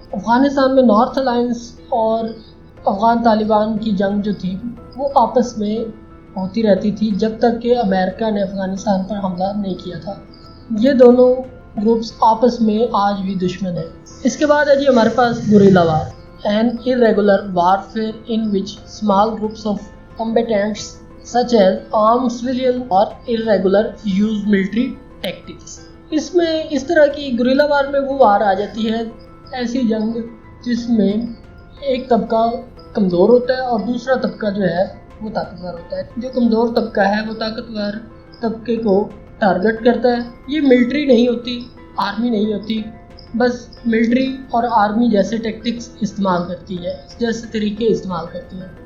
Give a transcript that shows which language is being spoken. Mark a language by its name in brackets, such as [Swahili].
[Urdu] افغانستان میں north alliance اور افغان طالبان کی جنگ جو تھی وہ آپس میں ہوتی رہتی تھی جب تک کہ امریکہ نے افغانستان پر حملہ نہیں کیا تھا. یہ دونوں گروپس آپس میں آج بھی دشمن ہیں. اس کے بعد ہے ہمارے پاس guerrilla war. [English] An irregular warfare in which small groups of combatants such as armed civilian or irregular use military tactics. [Urdu] اس میں اس طرح کی گوریلا وار میں وہ وار آ جاتی ہے، ایسی جنگ جس میں ایک طبقہ کمزور ہوتا ہے اور دوسرا طبقہ جو ہے وہ طاقتور ہوتا ہے. جو کمزور طبقہ ہے وہ طاقتور طبقے کو ٹارگٹ کرتا ہے. یہ ملٹری نہیں ہوتی، آرمی نہیں ہوتی، بس ملٹری اور آرمی جیسے ٹیکٹکس استعمال کرتی ہے، جیسے طریقے استعمال کرتی ہے.